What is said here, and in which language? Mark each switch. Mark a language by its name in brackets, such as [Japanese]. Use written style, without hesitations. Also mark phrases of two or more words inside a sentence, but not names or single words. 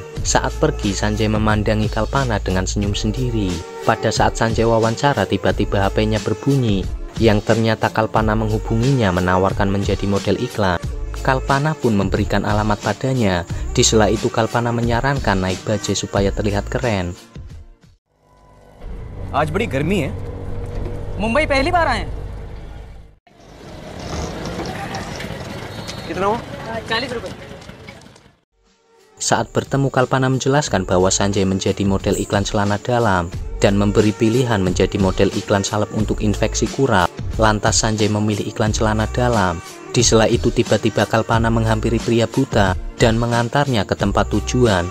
[Indonesian] Saat pergi, Sanjay memandangi Kalpana dengan senyum sendiri. Pada saat Sanjay wawancara, tiba-tiba HP-nya berbunyi. Yang ternyata Kalpana menghubunginya menawarkan menjadi model iklan. Kalpana pun memberikan alamat padanya. Di sela itu Kalpana menyarankan naik bajai supaya terlihat keren. [Hindi] आज बड़ी गर्मी है। मुंबई पहली बार आए हैं। कितना हुआ? 40 रुपए। [Indonesian] Saat bertemu, Kalpana menjelaskan bahwa Sanjay menjadi model iklan celana dalam dan memberi pilihan menjadi model iklan salep untuk infeksi kurap. Lantas Sanjay memilih iklan celana dalam. Di sela itu tiba-tiba Kalpana menghampiri pria buta dan mengantarnya ke tempat tujuan.